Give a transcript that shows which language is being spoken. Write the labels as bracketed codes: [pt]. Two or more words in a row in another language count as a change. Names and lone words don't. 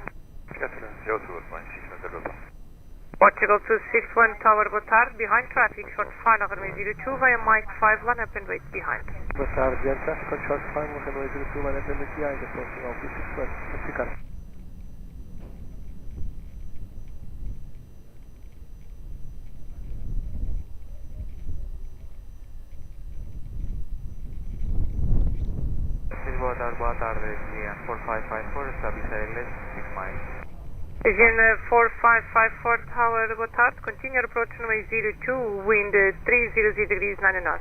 [en] Zero two, Alpine 690. Portugal 261 Tower, [pt] boa tarde, [en] behind traffic, short final, runway 02, via Mike 5, line up and wait behind. [pt] Boa tarde, [en] behind traffic on short final, runway 02, line up and wait behind, approaching altitude 61, certificado. [pt] Boa tarde, [en] Asian 4554, establish ALS 6 miles. Asian 4554 Tower, [pt] boa tarde, [en] continue approach runway 02, wind 300 degrees 9 knots.